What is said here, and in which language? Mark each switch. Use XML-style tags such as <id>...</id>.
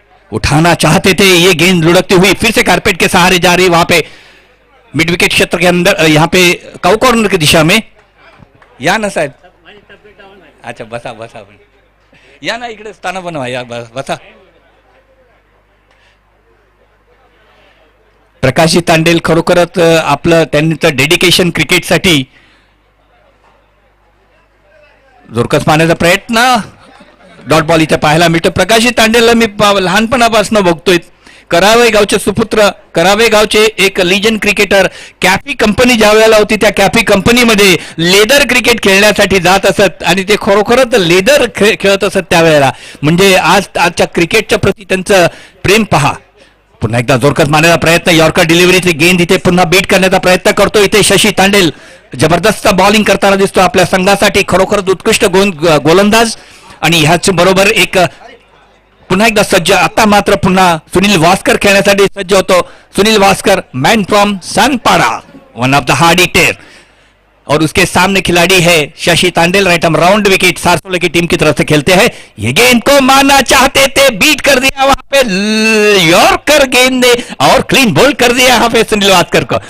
<hi>उठाना चाहते थे, ये गेंद लुढ़कती हुई फिर से कारपेट के सहारे जा रही, वहां पे मिड विकेट क्षेत्र के अंदर, यहाँ पे काउ कॉर्नर की दिशा में.</hi> <mr>या ना साहेब, अच्छा बसा बसा, या ना इकडे स्थान बनवा, या बसा. प्रकाशी तांडेल खरोखरच आपलं त्यांचं डेडिकेशन क्रिकेटसाठी जोरकस मारण्याचा प्रयत्न, डॉट बॉल इथे पाहायला मिळतो. प्रकाशी तांडेलला मी लहानपणापासून बघतोय. करावे गावचे सुपुत्र, करावे गावचे एक लिजंड क्रिकेटर. कॅफी कंपनी ज्या वेळेला होती त्या कॅफी कंपनीमध्ये लेदर क्रिकेट खेळण्यासाठी जात असत आणि ते खरोखरच लेदर खेळत असत त्यावेळेला. म्हणजे आजच्या क्रिकेटच्या प्रती त्यांचं प्रेम पहा. पुन्हा एकदा जोरकस मारण्याचा प्रयत्न, यॉर्कर डिलिव्हरीची गेंद इथे पुन्हा बीट करण्याचा प्रयत्न करतो. इथे शशी तांडेल जबरदस्त बॉलिंग करताना दिसतो आपल्या संघासाठी. खरोखरच उत्कृष्ट गोलंदाज. आणि ह्याच बरोबर एक पुन्हा एकदा सज्ज, आता मात्र पुन्हा सुनील वास्कर खेळण्यासाठी सज्ज होतो.</mr> <en>Sunil Waskar, man from Sanpada, one of the hard hitter,</en> <hi>और उसके सामने खिलाड़ी है</hi> <en>Shashi Tandel.</en> <hi>Right arm round wicket सारसोले की टीम की तरफ से खेलते हैं. ये गेंद को मारना चाहते थे, बीट कर दिया वहां पे यॉर्कर गेंद ने और क्लीन बोल्ड कर दिया यहाँ पे सुनील वास्कर को.</hi>